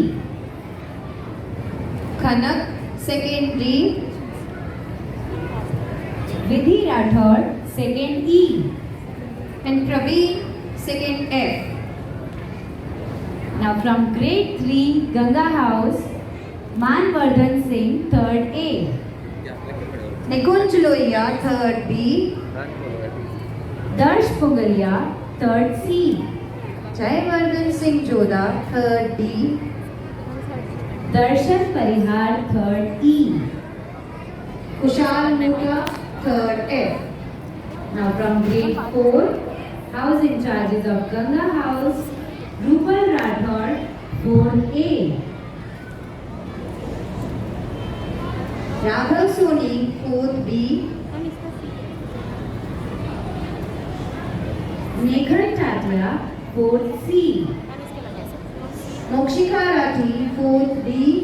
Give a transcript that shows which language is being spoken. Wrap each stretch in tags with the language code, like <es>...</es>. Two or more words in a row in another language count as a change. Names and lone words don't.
<en>Khanak, 2nd D. Vidhi Rathod, 2nd E. And Praveen, 2nd F. Now from grade 3, Ganga House, Manvardhan Singh, 3rd A. Nikunj Lohia, 3rd B. Darsh Pungalia, 3rd C. Jayavardhan Singh Joda, 3rd D. Darshan Parihar, 3rd E. Kushal Mota, 3rd F. Now from grade 4, house in charges of Ganga House, Rupal Rathod, 4th A. Raghav Soni, 4th B. Neghar Tatia, 4th C. Mokshika Rathi, 4th D.</en>